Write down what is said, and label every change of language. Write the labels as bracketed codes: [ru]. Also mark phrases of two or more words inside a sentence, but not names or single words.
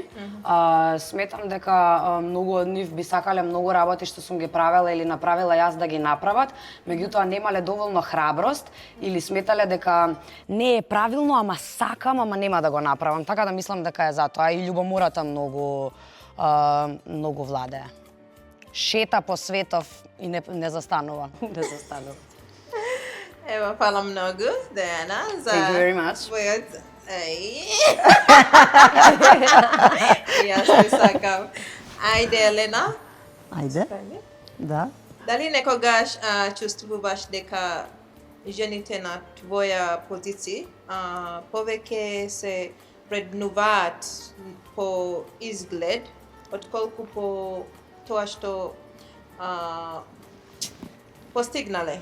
[mk] Сметам дека многу од нив би сакале многу работи што сум ги правела или направила јас да ги направат, меѓутоа немале доволно храброст или сметале дека не е правилно, ама сакам, ама нема да го направам. Така да мислам дека е затоа и љубомората многу владее. Шета по светов и не застанува. Да застанува. Ева, фала многу, Дејана, за [en] Thank you very much. [mk] твојот... Јас те сакам. Ајде, Елена. Ајде, да. Дали некогаш чувствуваш дека жените на твоја позиција повеќе се вреднуваат по изглед, отколку по тоа што постигнале?